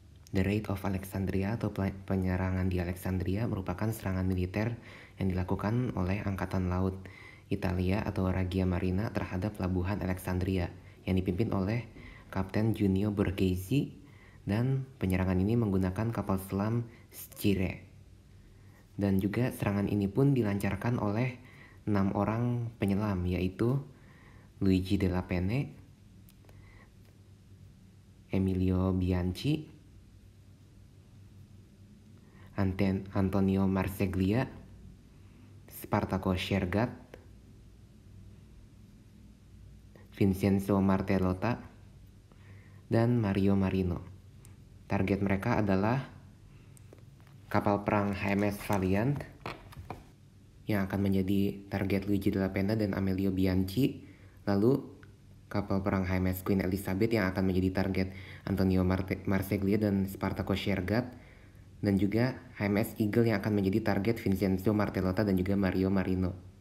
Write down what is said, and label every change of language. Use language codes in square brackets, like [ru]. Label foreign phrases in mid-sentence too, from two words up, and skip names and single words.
[id] The Raid of Alexandria atau penyerangan di Alexandria merupakan serangan militer yang dilakukan oleh Angkatan Laut Italia atau Regia Marina terhadap pelabuhan Alexandria yang dipimpin oleh Kapten Junio Borghese, dan penyerangan ini menggunakan kapal selam Scire. Dan juga serangan ini pun dilancarkan oleh 6 orang penyelam, yaitu Luigi Della Penne, Emilio Bianchi, Antonio Marseglia, Spartaco Shergat, Vincenzo Martellota, dan Mario Marino. Target mereka adalah kapal perang HMS Valiant yang akan menjadi target Luigi Della Penna dan Amelio Bianchi. Lalu kapal perang HMS Queen Elizabeth yang akan menjadi target Antonio Marseglia dan Spartaco Shergat, dan juga HMS Eagle yang akan menjadi target Vincenzo Martellota dan juga Mario Marino.